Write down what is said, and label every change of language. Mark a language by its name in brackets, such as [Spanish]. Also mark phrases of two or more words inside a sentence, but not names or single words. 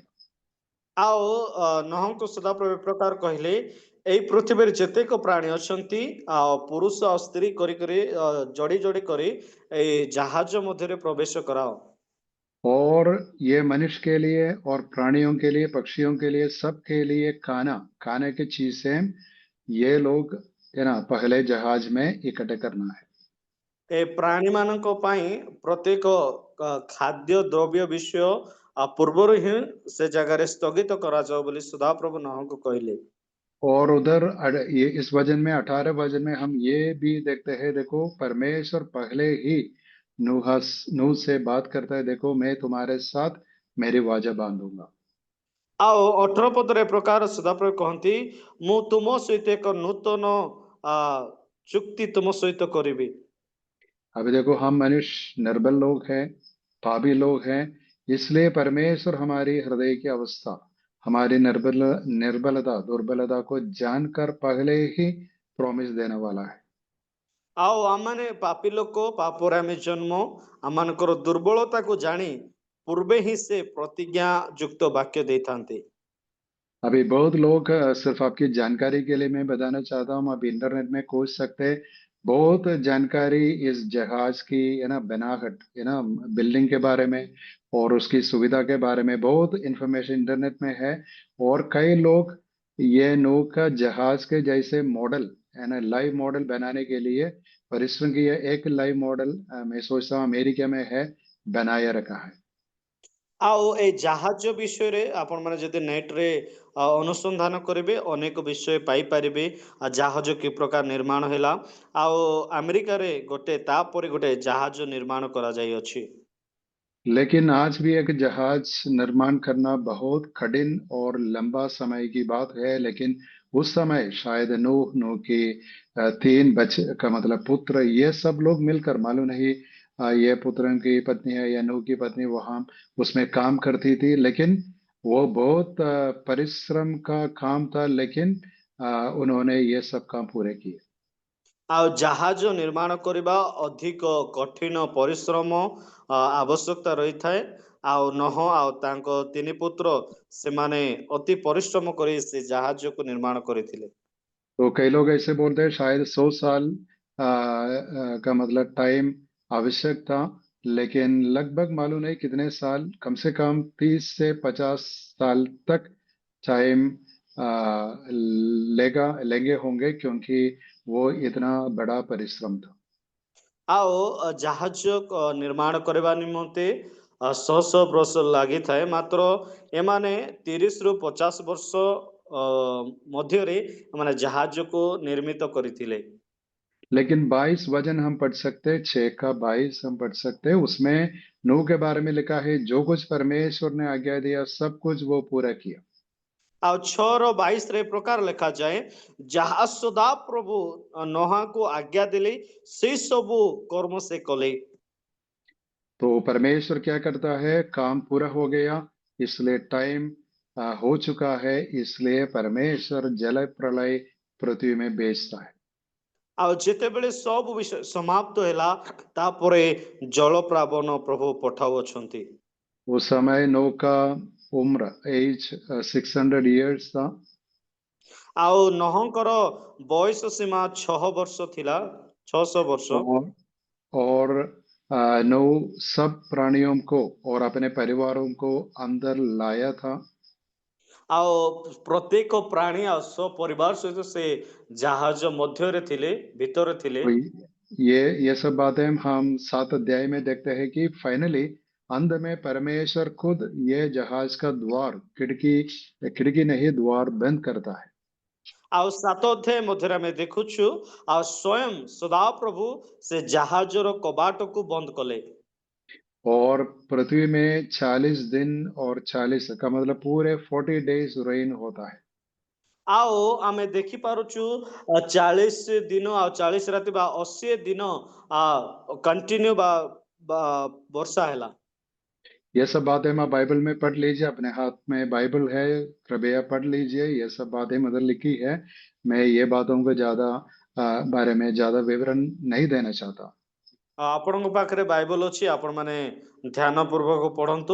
[Odia] ଆଉ ନହଙ୍କୁ ସଦାପ୍ରଭୁ ଏ ପ୍ରକାର କହିଲେ, ଏଇ ପୃଥିବୀରେ ଯେତେକ ପ୍ରାଣୀ ଅଛନ୍ତି ଆଉ ପୁରୁଷ ଆଉ ସ୍ତ୍ରୀ କରି କରି ଯୋଡ଼ି ଯୋଡ଼ି କରି ଏଇ ଜାହାଜ ମଧ୍ୟରେ ପ୍ରବେଶ କରାଅ। [Hindi] और ये मनुष्य के लिए और प्राणियों के लिए, पक्षियों के लिए, सबके लिए खाने की चीजें ये लोग, है ना, पहले जहाज में इकट्ठे करना है। [Odia] ଏ ପ୍ରାଣୀମାନଙ୍କ ପାଇଁ ପ୍ରତ୍ୟେକ ଖାଦ୍ୟ ଦ୍ରବ୍ୟ ବିଷୟ ପୂର୍ବରୁ ହିଁ ସେ ଜାଗାରେ ସ୍ଥଗିତ କରାଯାଉ ବୋଲି ସଦାପ୍ରଭୁ ନହଙ୍କୁ କହିଲେ। [Hindi] और उधर ये इस वचन में, 18 वचन में हम ये भी देखते हैं, देखो परमेश्वर पहले ही नूह से बात करता है, देखो मैं तुम्हारे साथ मेरी वाचा बांधूंगा। [Odia] ଆଉ 18 ପଦରେ ଏ ପ୍ରକାର ସଦାପ୍ରଭୁ କହନ୍ତି, ମୁଁ ତୁମ ସହିତ ଏକ ନୂତନ ଚୁକ୍ତି ତୁମ ସହିତ କରିବି। [Hindi] अभी देखो, हम मनुष्य निर्बल लोग हैं, पापी लोग हैं, इसलिए परमेश्वर हमारी हृदय की अवस्था, हमारी निर्बलता, दुर्बलता को जानकर पहले ही प्रॉमिस देने वाला है। [Odia] ଆଉ ଆମମାନେ ପାପୀ ଲୋକ, ପାପରେ ଆମେ ଜନ୍ମ, ଆମମାନଙ୍କର ଦୁର୍ବଳତାକୁ ଜାଣି ପୂର୍ବେ ହିଁ ସେ ପ୍ରତିଜ୍ଞା ଯୁକ୍ତ ବାକ୍ୟ ଦେଇଥାନ୍ତି। [Hindi] अभी बहुत लोग, सिर्फ आपकी जानकारी के लिए मैं बताना चाहता हूँ, आप इंटरनेट में खोज सकते हैं, बहुत जानकारी इस जहाज की, है ना, बनावट, है ना, बिल्डिंग के बारे में और उसकी सुविधा के बारे में बहुत [English] information internet [Hindi] में है। और कई लोग ये नौका जहाज के जैसे मॉडल, है ना, [English] live model [Hindi] बनाने के लिए परिश्रम किया। एक [English] live model [Hindi] मैं सोचता हूँ अमेरिका में है, बनाया रखा है। [Odia] ଆଉ ଏଇ ଜାହାଜ ବିଷୟରେ ଆପଣମାନେ ଯଦି ନେଟ୍‌ରେ ଅନୁସନ୍ଧାନ କରିବେ, ଅନେକ ବିଷୟ ପାଇପାରିବେ। ଜାହାଜ କି ପ୍ରକାର ନିର୍ମାଣ ହେଲା, ଆଉ ଆମେରିକାରେ ଗୋଟେ ତାପରେ ଗୋଟେ ଜାହାଜ निर्माण କରାଯାଇଅଛି। [Hindi] लेकिन आज भी एक जहाज निर्माण करना बहुत कठिन और लंबा समय की बात है। लेकिन उस समय शायद नूह की तीन बच्चे, का मतलब पुत्र, ये सब लोग मिलकर, मालूम नहीं ये पुत्र की पत्नी है या नूह की पत्नी वहां उसमें काम करती थी, लेकिन वो बहुत परिश्रम का काम था, लेकिन उन्होंने ये सब काम पूरे किए। [Odia] ଆଉ ଜାହାଜ ନିର୍ମାଣ କରିବା ଅଧିକ କଠିନ ପରିଶ୍ରମ ଆବଶ୍ୟକତା ରହିଥାଏ। ଆଉ ନହ ଆଉ ତାଙ୍କ ତିନି ପୁତ୍ର ସେମାନେ ଅତି ପରିଶ୍ରମ କରି ସେ ଜାହାଜକୁ ନିର୍ମାଣ କରିଥିଲେ। [Hindi] तो कई लोग ऐसे बोलते हैं शायद 100 साल का मतलब टाइम आवश्यक था, लेकिन लगभग मालूम नहीं कितने साल, कम से कम 30 से 50 साल तक टाइम लेंगे होंगे, क्योंकि वो इतना बड़ा परिश्रम था। [Odia] ଆଉ ଜାହାଜ ନିର୍ମାଣ କରିବା ନିମନ୍ତେ ଶହ ଶହ ବର୍ଷ ଲାଗିଥାଏ, ମାତ୍ର ଏମାନେ 30 ରୁ 50 ବର୍ଷ ମଧ୍ୟରେ ମାନେ ଜାହାଜକୁ ନିର୍ମିତ କରିଥିଲେ। [Hindi] लेकिन 22 वचन हम पढ़ सकते हैं, 6 का 22 हम पढ़ सकते हैं। उसमें नूह के बारे में लिखा है, जो कुछ परमेश्वर ने आज्ञा दिया सब कुछ वो पूरा किया। [Odia] ଆଉ 6:22 ରେ ପ୍ରକାର ଲେଖାଯାଏ, ଯାହା ସଦା ପ୍ରଭୁ ନୋହାକୁ ଆଜ୍ଞା ଦେଲେ ସେଇ ସବୁ କର୍ମ ସେ କଲେ। [Hindi] तो परमेश्वर क्या करता है, काम पूरा हो गया, इसलिए टाइम हो चुका है, इसलिए परमेश्वर जल प्रलय पृथ्वी में भेजता है। [Odia] ଆଉ ଯେତେବେଳେ ସବୁ ବିଷୟ ସମାପ୍ତ ହେଲା, ତାପରେ ଜଳପ୍ଲାବନ ପ୍ରଭୁ ପଠାଉଅଛନ୍ତି। [Hindi] उस समय नूह का उम्र [English] age 600 years [Hindi] था। [Odia] ଆଉ ନୋହଙ୍କର ବୟସ ସୀମା 6 ବର୍ଷ ଥିଲା, 600 ବର୍ଷ। [Hindi] और और नूह सब प्राणियों को और अपने परिवारों को अंदर लाया था। [Odia] ଆଉ ପ୍ରତ୍ୟେକ ପ୍ରାଣୀ ଆଉ ସପରିବାର ସହିତ ସେ ଜାହାଜ ମଧ୍ୟରେ ଥିଲେ, ଭିତରେ ଥିଲେ। [Hindi] तो ये सब बातें हम 7 अध्याय में देखते हैं कि फाइनली अंत में परमेश्वर खुद ये जहाज का द्वार, खिड़की खिड़की नहीं, द्वार बंद करता है। [Odia] ଆଉ 7 ଅଧ୍ୟାୟ ମଧ୍ୟରେ ଆମେ ଦେଖୁଛୁ, ଆଉ ସ୍ୱୟଂ ସଦାପ୍ରଭୁ ସେ ଜାହାଜର କବାଟକୁ ବନ୍ଦ କଲେ। [Hindi] और पृथ्वी में 40 दिन और 40 का मतलब पूरे 40 [English] days rain [Hindi] होता है। [Odia] ଆଉ ଆମେ ଦେଖିପାରୁଛୁ 40 ଦିନ ଆଉ 40 ରାତି ବା 80 ଦିନ କଣ୍ଟିନ୍ୟू ବା ବର୍ଷା ହେଲା। [Hindi] ये सब बातें मैं बाइबल में पढ़ लीजिए, अपने हाथ में बाइबल है, कृपया पढ़ लीजिए, ये सब बातें मदर लिखी है। मैं ये बातों को ज्यादा बारे में ज्यादा विवरण नहीं देना चाहता। [Odia] ଆପଣଙ୍କ ପାଖରେ ବାଇବଲ ଅଛି, ଆପଣମାନେ ଧ୍ୟାନ ପୂର୍ବକ ପଢନ୍ତୁ।